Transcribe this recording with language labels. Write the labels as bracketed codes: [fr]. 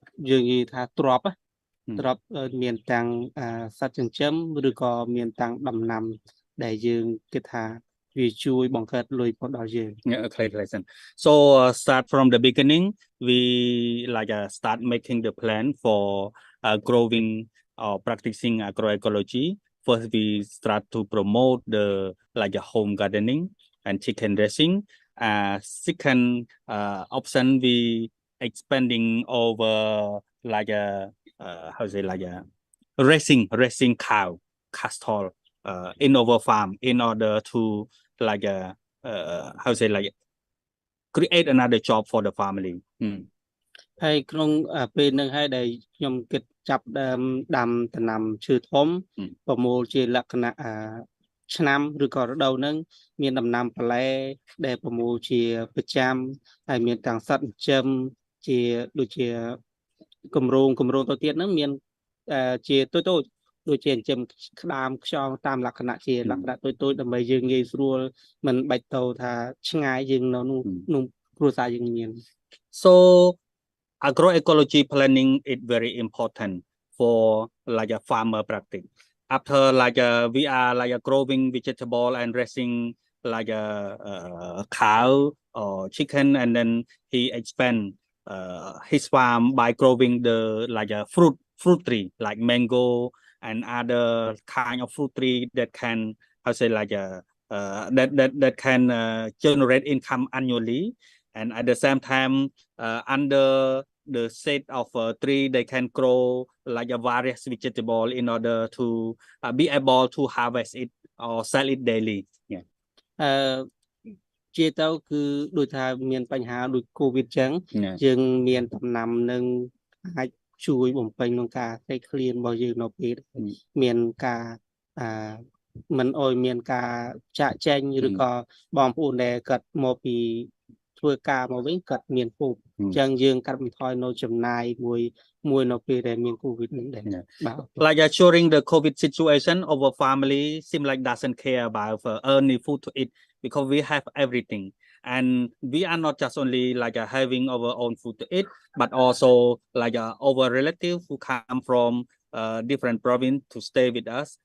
[km] យើងនិយាយថាទ្រព្យមានទាំងសត្វចិញ្ចឹមឬក៏មានទាំងដំណាំដែលយើងគិតថាវាជួយបង្កើតលុយមកដល់យើង [en] Yeah, okay, listen. So start from the beginning. We like start making the plan for growing or practicing agroecology. First, we start to promote the like a home gardening and chicken raising. Second option, we expanding over like a how say like a raising cow, cattle in our farm in order to like a how say like create another job for the family. [km] ហើយក្នុងពេលហ្នឹងហើយដែលខ្ញុំគិតចាប់ដើមដាំដំណាំឈើធំប្រមូលជាលក្ខណៈឆ្នាំឬក៏រដូវហ្នឹងមានដំណាំបន្លែដែលប្រមូលជាប្រចាំហើយមានទាំងសត្វចិញ្ចឹមជាដូចជាគម្រោងទៅទៀតហ្នឹងមានជាតូចដូចជាចិញ្ចឹមក្តាមខ្យងតាមលក្ខណៈជាលក្ខណៈតូចដើម្បីយើងងាយស្រួលមិនបាច់ទៅថាឆ្ងាយយើងនៅនោះគ្រួសារយើងមាន [en] So agroecology planning is very important for like a farmer practice. After like we are like a growing vegetable and raising like a cow or chicken, and then he expand his farm by growing the like a fruit tree like mango and other kind of fruit tree that can how say like that can generate income annually, and at the same time under the set of tree they can grow like a various vegetable in order to be able to harvest it or sell it daily. Yeah. [km] ជាទៅគឺដូចថាមានបញ្ហាដូច COVID ចឹងយើងមានដំណាំនឹងអាចជួយបំពេញក្នុងការសេឃ្លានរបស់យើងនៅពេលមានការមិនអោយមានការចាក់ចែងឬក៏បងប្អូនដែលគាត់មកពីធ្វើការមកវិញគាត់មានពូជចឹងយើងកាត់បន្ថយនៅចំណាយមួយនៅពេលដែលមាន COVID នឹងដែរ [en] Like during the COVID situation, our family seem like doesn't care about earning food to eat because we have everything, and we are not just only like having our own food to eat, but also like our relatives who come from different province to stay with us.